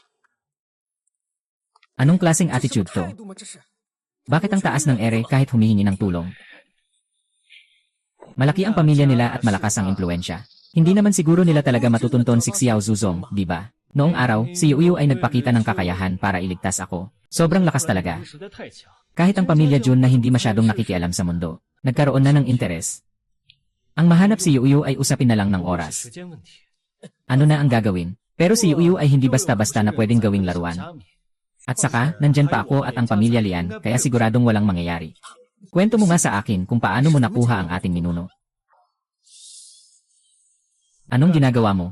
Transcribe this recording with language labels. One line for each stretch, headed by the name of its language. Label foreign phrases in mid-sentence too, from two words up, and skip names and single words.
Filipino: Anong klaseng attitude to? Bakit ang taas ng ere kahit humihingi ng tulong? Malaki ang pamilya nila at malakas ang impluensya. Hindi naman siguro nila talaga matutunton si Xiao Zuzong, di ba? Noong araw, si Yuyu ay nagpakita ng kakayahan para iligtas ako. Sobrang lakas talaga.
Chinese: 实在太强，
Filipino: Kahit ang pamilya Jun na hindi masyadong nakikialam sa mundo, nagkaroon na ng interes. Ang mahanap si Yuyu ay usapin na lang ng
Chinese: 时
Filipino: oras.
Chinese: 间问题。
Filipino: Ano na ang gagawin? Pero si Yuyu ay hindi basta-basta na pwedeng gawing laruan. At saka, nandyan pa ako at ang pamilya Lian, kaya siguradong walang mangyayari. Kwento mo nga sa akin kung paano mo nakuha ang ating ninuno. Anong ginagawa mo?